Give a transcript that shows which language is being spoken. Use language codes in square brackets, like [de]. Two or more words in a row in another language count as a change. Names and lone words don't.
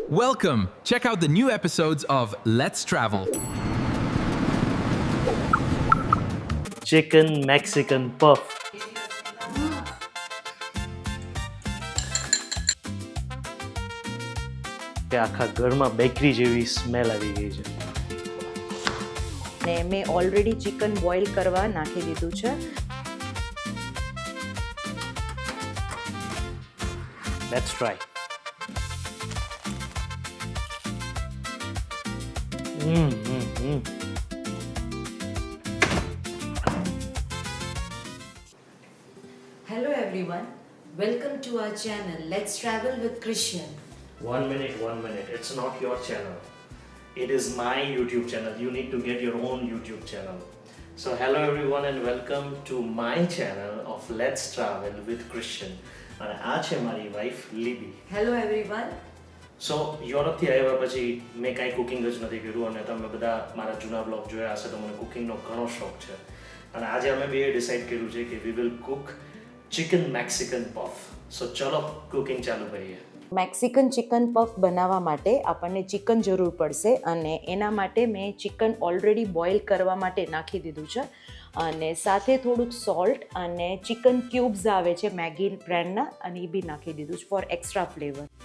[en] Welcome! Check out the new episodes of Let's Travel. Chicken Mexican puff. [gu] કે આખા ઘરમાં બેકરી જેવી સ્મેલ આવી ગઈ છે. ને મેં ઓલરેડી [en] chicken boil [gu] કરવા નાખી દીધું છે. [en] Let's try. Hello everyone, welcome to our channel Let's Travel with Christian. One minute. It's not your channel. It is my YouTube channel. You need to get your own YouTube channel. So hello everyone and welcome to my channel of Let's Travel with Christian. [gu] અને આ છે મારી વાઈફ લીબી. [en] Hello everyone. [gu] સો યુરોપથી આવ્યા પછી મેં કાંઈ કુકિંગ જ નથી કર્યું અને તમે બધા મારા જૂના બ્લોગ જોયા હશે તો મને કુકિંગનો ઘણો શોખ છે અને આજે અમે બે ડિસાઈડ કર્યું છે કે [en] we will cook chicken Mexican puff. [gu] સો ચલો કુકિંગ ચાલુ કરીએ. મેક્સિકન ચિકન પફ બનાવવા માટે આપણને ચિકન જરૂર પડશે અને એના માટે મેં [en] chicken already boil [gu] કરવા માટે નાખી દીધું છે અને સાથે થોડુંક સોલ્ટ અને [en] chicken cubes [gu] આવે છે મેગી બ્રાન્ડના અને એ બી નાખી દીધું છે [en] for extra flavour.